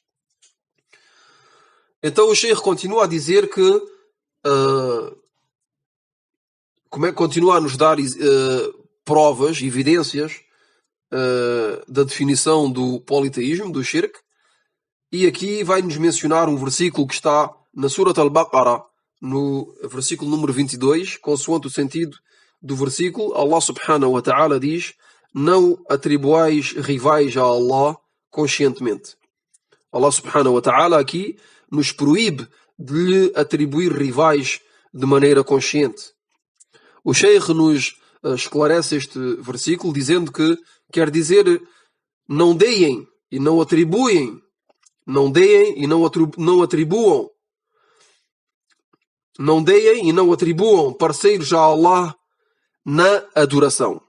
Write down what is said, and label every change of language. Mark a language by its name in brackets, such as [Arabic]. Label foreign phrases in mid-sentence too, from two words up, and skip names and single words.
[Portuguese] Então o Sheikh continua a dizer que continua a nos dar provas, evidências da definição do politeísmo, do shirk, e aqui vai-nos mencionar um versículo que está na Surat Al-Baqarah, no versículo número 22, consoante o sentido do versículo. Allah [Arabic] سبحانه وتعالى [Portuguese] diz: não atribuais rivais a Allah conscientemente. Allah [Arabic] سبحانه وتعالى [Portuguese] aqui nos proíbe de lhe atribuir rivais de maneira consciente. O Sheikh nos esclarece este versículo dizendo que quer dizer não deem e não atribuem, não deem e não atribuam, não deem e não atribuam parceiros a Allah na adoração.